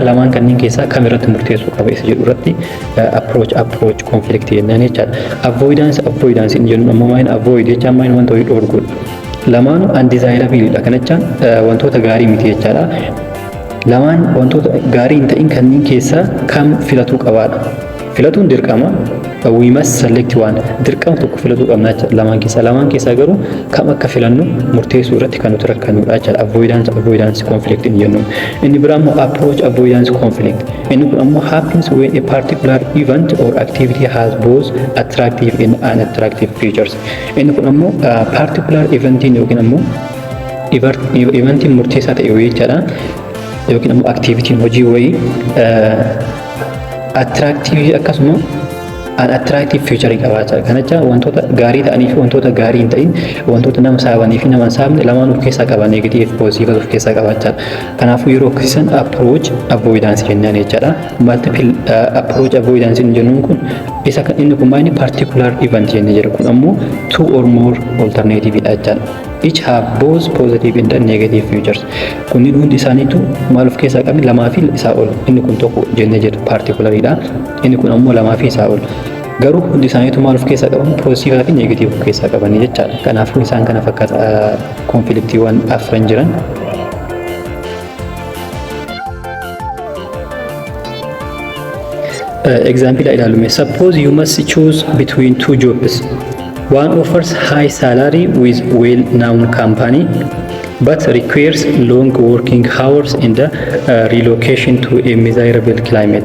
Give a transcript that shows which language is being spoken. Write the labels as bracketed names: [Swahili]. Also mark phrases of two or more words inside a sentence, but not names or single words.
[Oromo] Lamaan kanneen keessaa kam irratti murteessuu qaba isa jedhu irratti [English] approach conflict [Oromo] jennaan jechaadha. Avoidance in jennuun ammoo maayini avoid jechaan maayini wanta wayii dhoorguudha. Lamaanuu undesirableidha. Kanachaan wantoota gaarii miti jechaadha. lamaan wantoota gaarii hin ta'in kanneen keessaa kam filatuu qabaadha. Filatuun dirqama. [English] We must select one. [Oromo] Dirqama tokko filatuu qabna jechuudha lamaan keessaa garuu kam akka filannu murteessuu irratti kan nuti rakkannudha jechuudha. [English] Avoidance conflict [Oromo] hin jennu. Inni biraa immoo [English] approach avoidance conflict. [Oromo] Inni kun ammoo [English] happens when a particular event or activity has both attractive and unattractive features. [Oromo] Inni kun ammoo particular eventiin yookiin ammoo eventiin murteessaa ta'e wayii jechuudha. Yookiin ammoo activitiin hojii wayii attractive akkasuma [English] unattractive feature [Oromo] qabaachaa. Kanacha wantoota gaarii ta'anii fi wantoota gaarii hin ta'in, wantoota nama saabanii fi nama hin saabne lamaan of keessaa qaba, [English] negative positive [Oromo] of keessaa qabaachaa. Kanaafuu yeroo akkasisan [English] approach avoidance [Oromo] jennaan jechaadha. [English] Multiple approach avoidance [Oromo] jennuun kun isa kan inni kun maayini [English] particular event [Oromo] jennee jira. Kun ammoo [English] two or more alternative [Oromo] dha jechaadha. [English] Each have both positive and negative features. [Oromo] Kunniin hundi isaaniitu maal of keessaa qaban lamaa fi isaa ol. Inni kun tokko jennee jira particularly. Inni kun ammoo lamaa fi isaa ol. Garuu hundi isaaniitu maal of keessaa qaban positive fi negative of keessaa qabanii jechaadha. Kanaafuu isaan kana fakkaata konfliktiiwwan afran jiran. Example ilaalume. [English] Suppose you must choose between two jobs. One offers high salary with well-known company, but requires long working hours and relocation to a miserable climate.